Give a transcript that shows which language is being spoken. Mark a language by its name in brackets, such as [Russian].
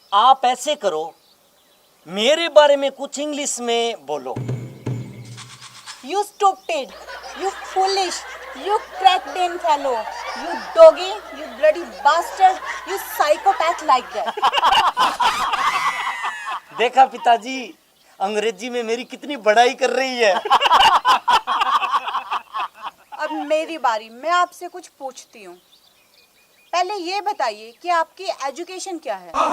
[Hindi] आप ऐसे करो, मेरे बारे में कुछ इंग्लिश में बोलो। [English] You stupid, you foolish, you cracked in fellow, you doggy, you bloody bastard, you psychopath like that. [Hindi] देखा पिताजी, अंग्रेजी में मेरी कितनी बड़ाई कर रही है। अब मेरी बारी, मैं आपसे कुछ पूछती हूँ। पहले ये बताइए कि आपकी एजुकेशन क्या है?